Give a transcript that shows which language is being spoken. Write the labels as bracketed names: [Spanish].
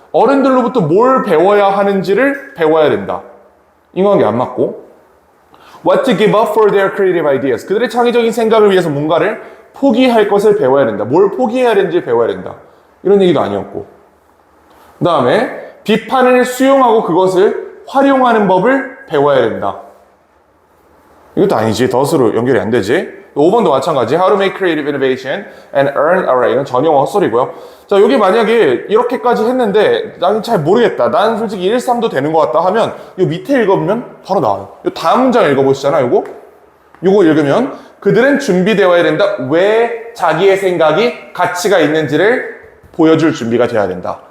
[Korean] 어른들로부터 뭘 배워야 하는지를 배워야 된다. 인과관계 안 맞고. [English] What to give up for their creative ideas. [Korean] 그들의 창의적인 생각을 위해서 뭔가를 포기할 것을 배워야 된다. 뭘 포기해야 되는지 배워야 된다. 이런 얘기도 아니었고. 그 다음에 비판을 수용하고 그것을 활용하는 법을 배워야 된다. 이것도 아니지. 덫으로 연결이 안 되지. 5번도 마찬가지. [English] How to make creative innovation and earn a right. [Korean] 이건 전형어 헛소리고요. 자, 여기 만약에 이렇게까지 했는데 난 잘 모르겠다. 난 솔직히 1, 3도 되는 것 같다 하면 이 밑에 읽어보면 바로 나와요. 이 다음 문장 읽어보시잖아. 요거 읽으면 그들은 준비되어야 된다. 왜 자기의 생각이 가치가 있는지를 보여줄 준비가 돼야 된다.